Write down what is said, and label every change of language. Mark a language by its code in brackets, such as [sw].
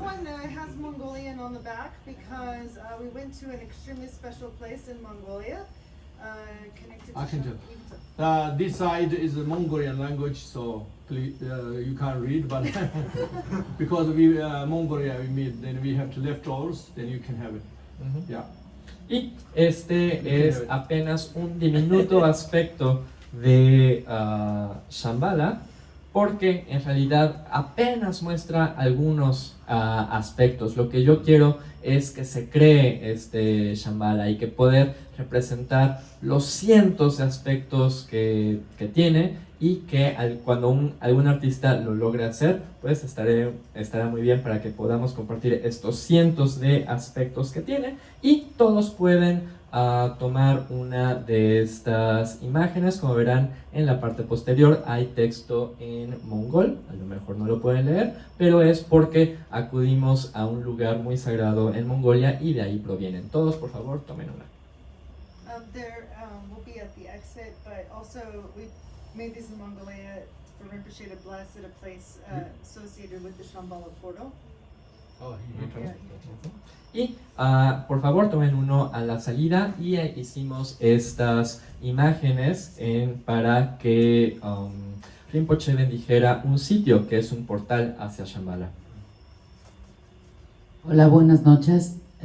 [en] one has Mongolian on the back because we went to an extremely special place in Mongolia, connected to I can Sham- tell. This side is the Mongolian language, so please, you can't read, but because we Mongolia we meet, then we have to leftovers, then you can have it. Yeah. [es] Y este es apenas un diminuto aspecto de Shambhala, porque en realidad apenas muestra algunos aspectos. Lo que yo quiero es que se cree este Shambhala y que poder representar los cientos de aspectos que tiene, y que cuando algún artista lo logre hacer, pues estará muy bien para que podamos compartir estos cientos de aspectos que tiene, y todos pueden a tomar una de estas imágenes. Como verán, en la parte posterior hay texto en mongol, a lo mejor no lo pueden leer, pero es porque acudimos a un lugar muy sagrado en Mongolia y de ahí provienen. Todos, por favor, tomen una. [en] There will be at the exit, but also we made these in Mongolia for Rinpoche to bless at a place associated with the Shambhala portal. [es] Y por favor tomen uno a la salida y hicimos estas imágenes para que Rinpoche bendijera un sitio que es un portal hacia Shambhala. Hola, buenas noches.